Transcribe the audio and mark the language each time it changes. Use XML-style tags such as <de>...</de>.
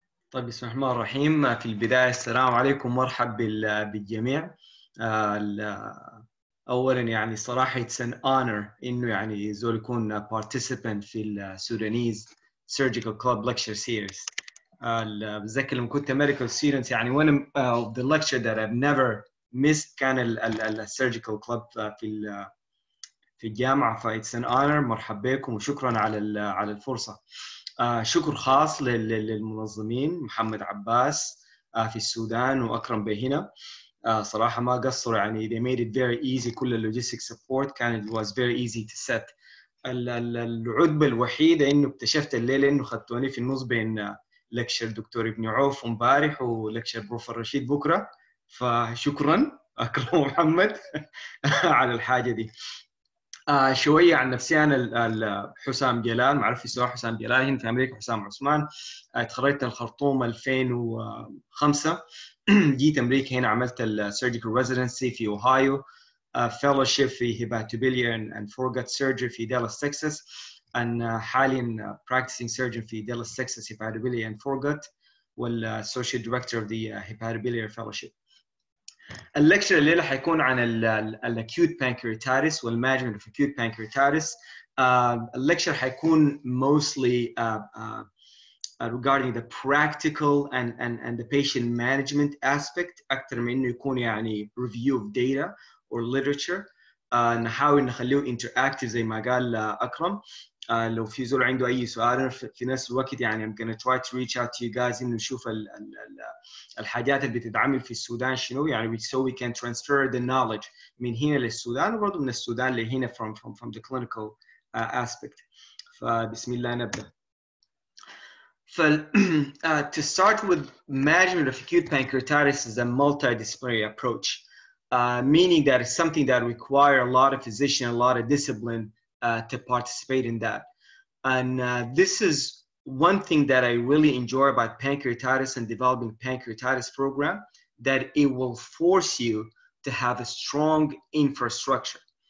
<ar>طيب بسم الله الرحمن الرحيم. في البداية السلام عليكم، مرحب بالجميع. أولا يعني صراحة</ar> <en>it's an honor</en> <ar>إنه يعني زول يكون participant في ال Sudanese Surgical Club Lecture Series. بتذكر لما كنت</ar> <en>medical students يعني one of the lecture that I've never missed كان ال Surgical Club</en> <ar>في الجامعة.</ar> <en>ف it's an honor.</en> <ar>مرحبا بكم وشكرا على الفرصة. شكر خاص للمنظمين محمد عباس في السودان وأكرم بهنا. صراحة ما قصروا يعني</ar> <en>they made it very easy.</en> <ar>كل اللوجيستيك</ar> <en>support كان it was very easy to set.</en> <ar>العتبة الوحيدة إنه اكتشفت الليلة إنه خدتوني في النص بين لكشر دكتور ابن عوف امبارح ولكشر بروفيسور رشيد بكرة. فشكرا أكرم محمد على الحاجة دي. شوية عن نفسي. أنا حسام جلال، معروف في السودان حسام جلال، هنا في أمريكا حسام عثمان. تخرجت الخرطوم 2005. جيت أمريكا هنا عملت السيرجيكال ريزيدنسي في أوهايو، fellowship في</ar> <en>Hepatobiliary and Foregut Surgeon</en> <ar>في دالاس تكساس. أنا حاليا</ar> <en>practicing surgeon</en> <ar>في دالاس تكساس</ar> <en>Hepatobiliary and Foregut والassociate director of the Hepatobiliary fellowship.</en> <ar>الليكتشر الليله حيكون عن الاكيوت pancreatitis والمانجمنت</ar> <en>of acute pancreatitis.</en> <ar>الليكتشر حيكون</ar> <en>mostly regarding the practical and the patient management aspect</en> <ar>اكثر من انه يكون يعني</ar> <en>review of data or literature.</en> <ar>نحاول نخليه interactive زي ما قال اكرم. لو في زول عنده اي سؤال في نفس الوقت يعني</ar> <en>I'm gonna try to reach out to you guys</en> <ar>انه نشوف الحاجات اللي بتتعمل في السودان شنو يعني</ar> <en>so we can transfer the knowledge</en> <ar>من هنا للسودان وبرضه من السودان لهنا</ar> <en>from the clinical aspect.</en> <ar>فبسم الله نبدأ.</ar> <en>To start with, management of acute pancreatitis is a multidisciplinary approach, meaning that it's something that requires a lot of physician, a lot of discipline to participate in that. And this is one thing that I really enjoy about pancreatitis and developing pancreatitis program, that it will force you to have a strong infrastructure.</en>